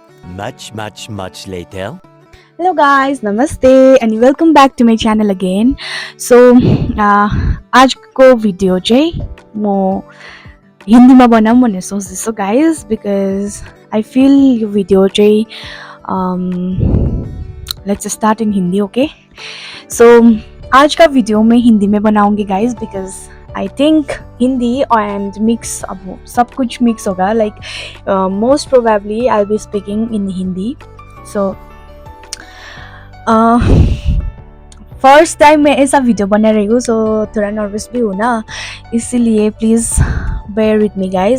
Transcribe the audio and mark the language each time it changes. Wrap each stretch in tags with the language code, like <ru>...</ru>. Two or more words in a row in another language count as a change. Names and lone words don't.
<en>Much later. Hello guys, नमस्ते and welcome back to my channel again.</en> <ne>सो आजको भिडियो चाहिँ म हिन्दीमा बनाऊँ भनेर सोच्दैछु गाइस,</ne> <en>because I feel</en> <ne>यो भिडियो चाहिँ</ne> <en>let's start in Hindi. Okay, so</en> <hi>आज का वीडियो मैं हिंदी में बनाऊंगी गाइस,</hi> <en>because I think Hindi and mix,</en> <hi>अब सब कुछ मिक्स होगा.</hi> <en>Like most probably I will be speaking in Hindi. So first time</en> <hi>मैं ऐसा वीडियो बना रही हूँ, सो थोड़ा नर्वस भी हूँ ना, इसीलिए</hi> <en>please bear with me guys.</en>